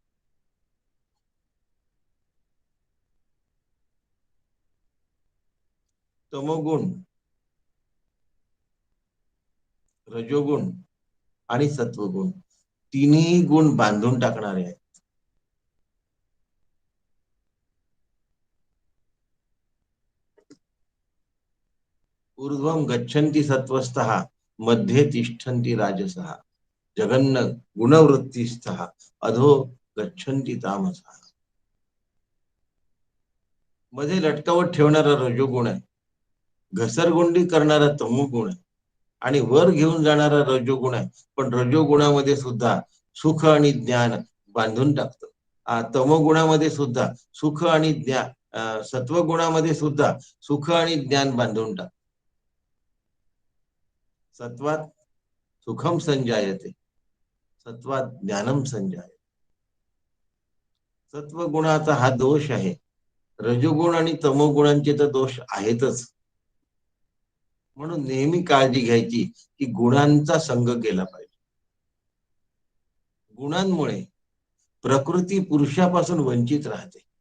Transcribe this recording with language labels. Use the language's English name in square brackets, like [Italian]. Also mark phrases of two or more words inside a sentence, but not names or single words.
[Marathi] तमोगुण, रजोगुण आणि सत्वगुण तिन्ही गुण बांधून टाकणारे आहेत. [Sanskrit] ऊर्ध्वं गच्छन्ति सत्त्वस्थः मध्ये तिष्ठन्ति राजसः जगन्न गुणवृत्तिस्थः अधो गच्छन्ति तामसः. [Marathi] मध्ये लटकावत ठेवणारा रजोगुण आहे, घसरगुंडी करणारा तमोगुण आहे, आणि वर घेऊन जाणारा रजोगुण आहे. पण रजोगुणामध्ये सुद्धा सुख आणि ज्ञान बांधून टाकतं. तमोगुणामध्ये सुद्धा सुख आणि ज्ञान, सत्वगुणामध्ये सुद्धा सुख आणि ज्ञान बांधून टाकतं. [Sanskrit] सत्वात सुखम संजायते, सत्वात ज्ञानम संजायते. [Marathi] सत्वगुणाचा हा दोष आहे. रजोगुण आणि तमोगुणांचे तर दोष आहेतच. म्हणून नेहमी काळजी घ्यायची की गुणांचा संग केला पाहिजे. गुणांमुळे प्रकृती पुरुषापासून वंचित राहते.